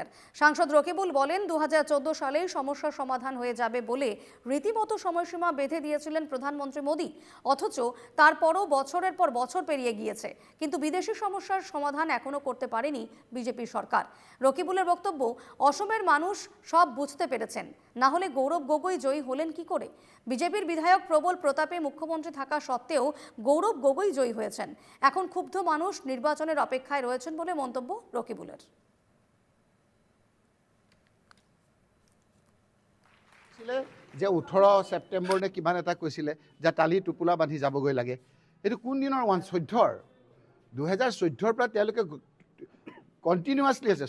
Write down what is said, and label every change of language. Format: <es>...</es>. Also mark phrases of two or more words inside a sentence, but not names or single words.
<bn>সাংসদ রকিবুল বলেন 2014 সালেই সমস্যার সমাধান হয়ে যাবে বলে রীতিমতো সময়সীমা বেঁধে দিয়েছিলেন প্রধানমন্ত্রী মোদী, অথচ তারপরও বছরের পর বছর পেরিয়ে গিয়েছে, কিন্তু বিদেশি সমস্যার সমাধান এখনো করতে পারেনি বিজেপি সরকার। রকিবুলের বক্তব্য, অসমের মানুষ সব বুঝতে পেরেছেন, না হলে গৌরব গগৈ জয়ী হলেন কি করে? বিজেপির বিধায়ক প্রবল প্রতাপে মুখ্যমন্ত্রী থাকা সত্ত্বেও গৌরব গগৈ জয়ী হয়েছেন। এখন ক্ষুব্ধ মানুষ নির্বাচনের অপেক্ষায় রয়েছেন বলে মন্তব্য রকিবুলের।</bn> <as>যে 18 ছেপ্টেম্বৰ নে কিমান এটা কৈছিলে যে টালি টোপোলা বান্ধি যাবগৈ লাগে, এইটো কোন দিনৰ 14 2014 পৰা তেওঁলোকে কণ্টিনিউৱাছলি আছে।</as>